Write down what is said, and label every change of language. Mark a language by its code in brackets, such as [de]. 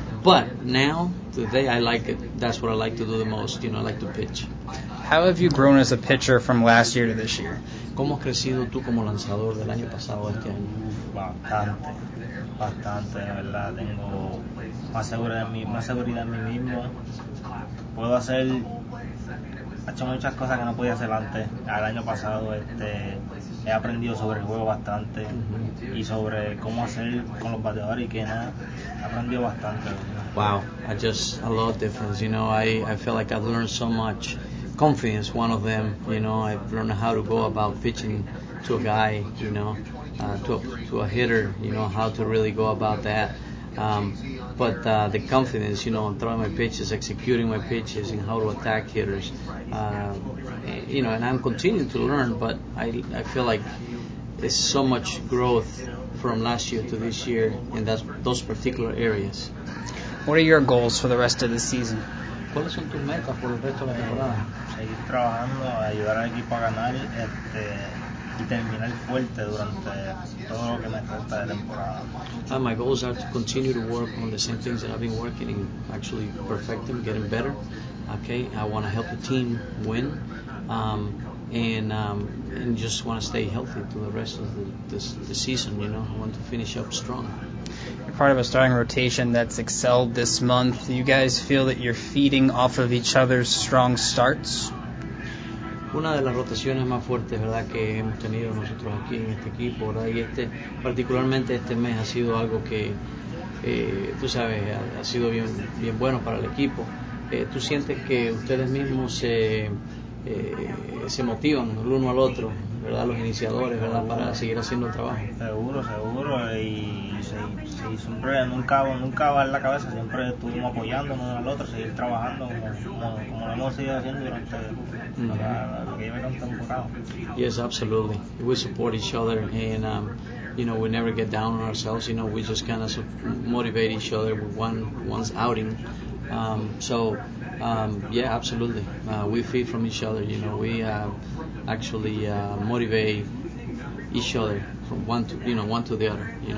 [en] But now, today, I like it. That's what I like to do the most. You know, I like to pitch. How have you grown as a pitcher from last year to this year? [es] ¿Cómo has crecido tú como lanzador del año pasado a este año? Bastante, de verdad. Tengo más seguridad en mí mismo. Puedo hacer he hecho muchas cosas que no podía hacer antes. El año pasado he aprendido sobre el juego bastante y sobre cómo hacer con los bateadores y que nada. He aprendido bastante. [en] Wow, a lot of difference. I feel like I've learned so much. Confidence, one of them. I've learned how to go about pitching to a guy. To a hitter. How to really go about that. But the confidence, on throwing my pitches, executing my pitches, and how to attack hitters. And I'm continuing to learn, but I feel like there's so much growth from last year to this year in those particular areas. What are your goals for the rest of the season? [es] ¿Cuáles son tus metas por el resto de la temporada? Seguir trabajando, ayudar al equipo a ganar y terminar fuerte durante todo lo que me falta de temporada. [en] My goals are to continue to work on the same things that I've been working and actually perfect them, getting better. Okay, I want to help the team win, and just want to stay healthy through the rest of the season. I want to finish up strong. You're part of a starting rotation that's excelled this month. Do you guys feel that you're feeding off of each other's strong starts? [es] Una de las rotaciones más fuertes, ¿verdad?, que hemos tenido nosotros aquí en este equipo, ¿verdad? Y particularmente este mes ha sido algo que, tú sabes, ha sido bien bueno para el equipo. ¿Tú sientes que ustedes mismos se motivan el uno al otro, ¿verdad?, los iniciadores, ¿verdad?, para seguir haciendo el trabajo? Seguro, y siempre, nunca va en la cabeza, siempre estuvimos apoyándonos uno al otro, seguir trabajando como lo hemos seguido haciendo durante lo que lleva la temporada. [en] Yes, absolutely. We support each other, and we never get down on ourselves. We just kind of motivate each other with one's outing. Yeah, absolutely. We feed from each other. We actually motivate each other from one to the other.